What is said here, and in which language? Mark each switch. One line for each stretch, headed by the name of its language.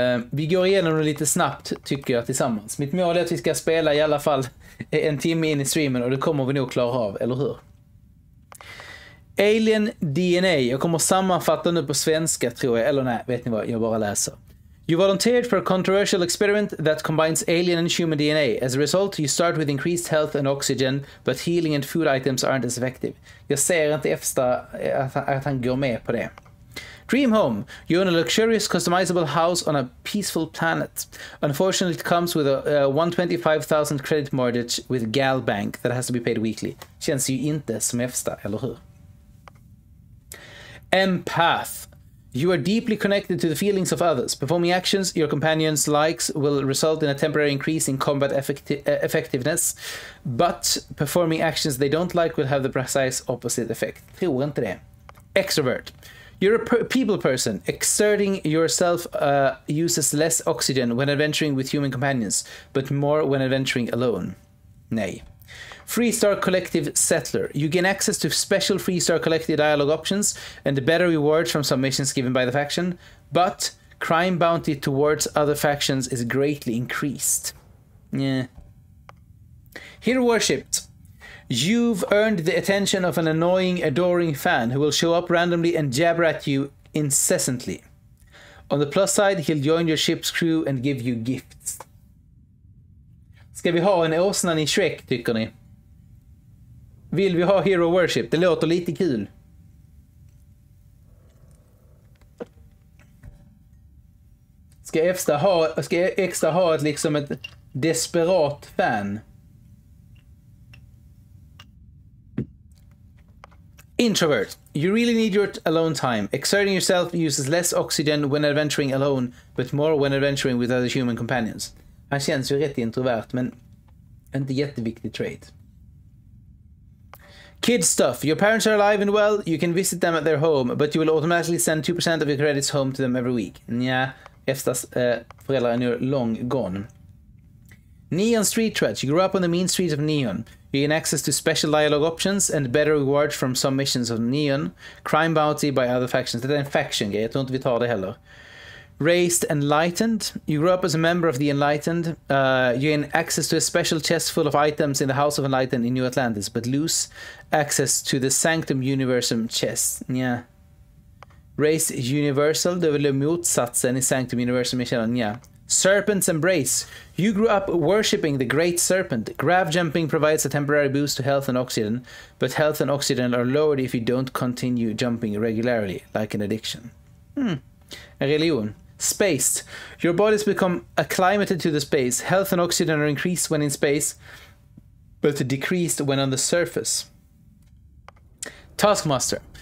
Swedish: Vi går igenom det lite snabbt, tycker jag, tillsammans. Mitt mål är att vi ska spela i alla fall en timme in i streamen, och det kommer vi nog klara av, eller hur? Alien DNA. Jag kommer sammanfatta nu på svenska, tror jag. Eller nej, vet ni vad? Jag bara läser.
English: You volunteered for a controversial experiment that combines alien and human DNA. As a result, you start with increased health and oxygen, but healing and food items aren't as effective.
Swedish: Jag ser inte efter att han går med på det.
English: Dream home. You own a luxurious customizable house on a peaceful planet. Unfortunately, it comes with a 125,000 credit mortgage with Gal Bank that has to be paid weekly.
Swedish: Känns ju inte som FZ, eller hur?
English: Empath. You are deeply connected to the feelings of others. Performing actions your companions likes will result in a temporary increase in combat effectiveness, but performing actions they don't like will have the precise opposite effect.
Swedish: Tror inte det.
English: Extrovert. You're a people person. Exerting yourself uses less oxygen when adventuring with human companions, but more when adventuring alone. Nej. Freestar Collective Settler. You gain access to special Freestar Collective dialogue options and better rewards from submissions given by the faction, but crime bounty towards other factions is greatly increased. Yeah. Hero worshipped. You've earned the attention of an annoying, adoring fan who will show up randomly and jabber at you incessantly. On the plus side, he'll join your ship's crew and give you gifts.
Swedish: Ska vi ha en åsnan i Shrek, tycker ni? Vill vi ha Hero Worship? Det låter lite kul. Ska extra ha ett, liksom ett desperat fan?
English: Introvert. You really need your alone time. Exerting yourself uses less oxygen when adventuring alone, but more when adventuring with other human companions.
Swedish: Han känns ju rätt introvert, men inte jätteviktig trait.
English: Kid stuff. Your parents are alive and well. You can visit them at their home, but you will automatically send 2% of your credits home to them every week.
Swedish: Nja, FZ:s föräldrar är nu
English: long gone. Neon Street Trudge. You grew up on the mean streets of Neon. You gain access to special dialogue options and better rewards from some missions of Neon. Crime bounty by other factions.
Swedish: Det är en faction-grej. Jag tror inte vi tar det heller.
English: Raised Enlightened. You grew up as a member of the Enlightened. You gain access to a special chest full of items in the House of Enlightened in New Atlantis, but lose access to the Sanctum Universum chest. Yeah. Raised Universal.
Swedish: Det är väl motsatsen i Sanctum Universum i källan.
English: Yeah. Serpent's Embrace. You grew up worshipping the Great Serpent. Grav jumping provides a temporary boost to health and oxygen, but health and oxygen are lowered if you don't continue jumping regularly, like an addiction.
Swedish: En religion.
English: Space. Your bodies become acclimated to the space. Health and oxygen are increased when in space, but decreased when on the surface. Taskmaster.